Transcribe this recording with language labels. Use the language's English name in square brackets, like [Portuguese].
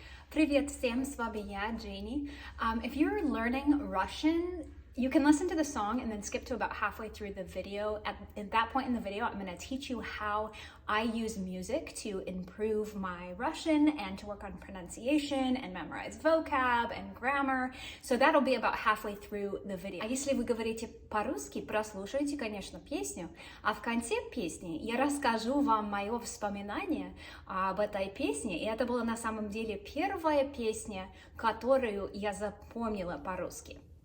[Russian] Привет всем, с вами я, Jenny. [English] If you're learning Russian, you can listen to the song and then skip to about halfway through the video. At that point in the video, I'm going to teach you how I use music to improve my Russian and to work on pronunciation and memorize vocab and grammar. So that'll be about halfway through the video. [Russian] А если вы говорите по-русски, прослушайте, конечно, песню. А в конце песни я расскажу вам мое воспоминание об этой песне. И это была на самом деле первая песня, которую я запомнила по-русски.